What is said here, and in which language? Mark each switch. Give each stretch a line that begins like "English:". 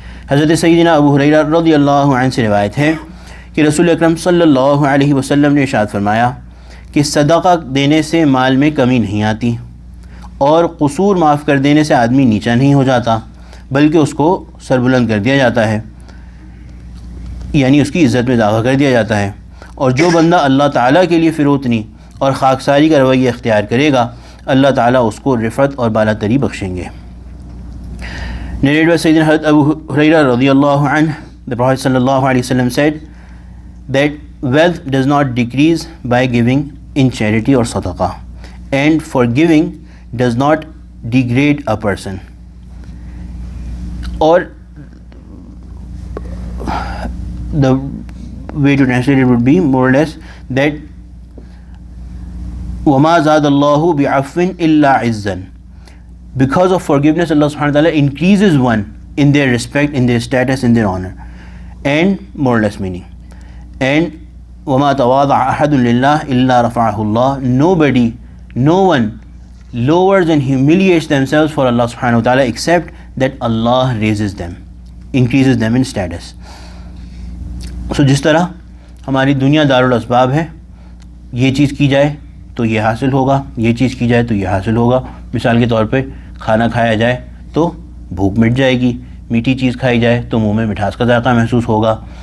Urdu: حضرت سیدنا ابو ہریرہ رضی اللہ عنہ سے روایت ہے کہ رسول اکرم صلی اللہ علیہ وسلم نے ارشاد فرمایا کہ صدقہ دینے سے مال میں کمی نہیں آتی, اور قصور معاف کر دینے سے آدمی نیچا نہیں ہو جاتا, بلکہ اس کو سربلند کر دیا جاتا ہے. یعنی اس کی عزت میں اضافہ کر دیا جاتا ہے. اور جو بندہ اللہ تعالیٰ کے لیے فروتنی اور خاکساری کا رویہ اختیار کرے گا اللہ تعالیٰ اس کو رفعت اور بالا تری بخشیں گے.
English: Narrated by Sayyidina Hazrat Abu Hurairah radiyallahu anhu, the Prophet sallallahu alaihi wasallam said that wealth does not decrease by giving in charity or sadaqa, and forgiving does not degrade a person. Or the way to translate it would be more or less that
Arabic: وَمَا زَادَ اللَّهُ بِعَفْوٍ إِلَّا عِزًّا.
English: Because of forgiveness, Allah subhanahu wa ta'ala increases one in their respect, in their status, in their honor. And more or less meaning. And
Arabic: وَمَا تَوَاضَعَ أَحَدٌ لِلَّهِ إِلَّا رَفَعَهُ اللَّهُ.
English: No one lowers and humiliates themselves for Allah subhanahu wa ta'ala except that Allah raises them, increases them in status. So
Urdu: جس طرح ہماری دنیا دارالاسباب ہے، یہ چیز کی جائے تو یہ حاصل ہوگا، یہ چیز کی جائے تو یہ حاصل ہوگا. مثال کے طور پہ کھانا کھایا جائے تو بھوک مٹ جائے گی، میٹھی چیز کھائی جائے تو منہ میں مٹھاس کا ذائقہ محسوس ہوگا.